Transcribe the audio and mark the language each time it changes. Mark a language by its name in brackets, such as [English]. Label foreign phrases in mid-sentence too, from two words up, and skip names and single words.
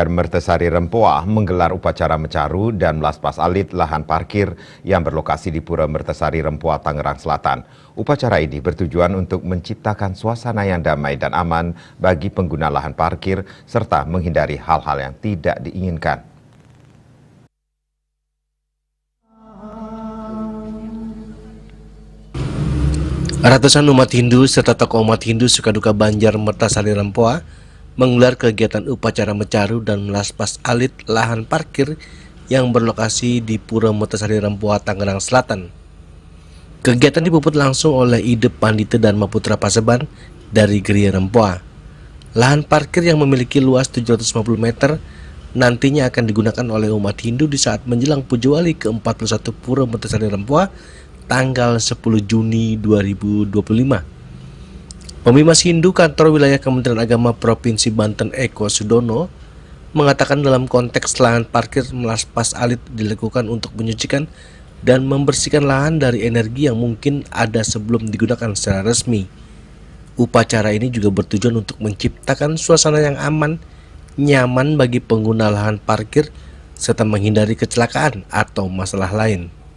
[Indonesian] Mertesari Rempoa menggelar upacara mencaru dan melaspas alit lahan parkir yang berlokasi di Pura Mertesari Rempoa, Tangerang Selatan. Upacara ini bertujuan untuk menciptakan suasana yang damai dan aman bagi pengguna lahan parkir serta menghindari hal-hal yang tidak diinginkan. Ratusan umat Hindu serta tokoh umat Hindu Sukaduka Banjar Mertesari Rempoa menggelar kegiatan upacara mencaru dan melaspas alit lahan parkir yang berlokasi di Pura Mertesari Rempoa, Tangerang Selatan. Kegiatan dipuput langsung oleh Ide Pandita Dharma Putra Paseban dari Geria Rempoa. Lahan parkir yang memiliki luas 750 meter nantinya akan digunakan oleh umat Hindu di saat menjelang Puja Wali ke-41 Pura Mertesari Rempoa tanggal 10 Juni 2025. Pemimas Hindu Kantor Wilayah Kementerian Agama Provinsi Banten Eko Sudono mengatakan dalam konteks lahan parkir melaspas alit dilakukan untuk menyucikan dan membersihkan lahan dari energi yang mungkin ada sebelum digunakan secara resmi. Upacara ini juga bertujuan untuk menciptakan suasana yang aman, nyaman bagi pengguna lahan parkir serta menghindari kecelakaan atau masalah lain.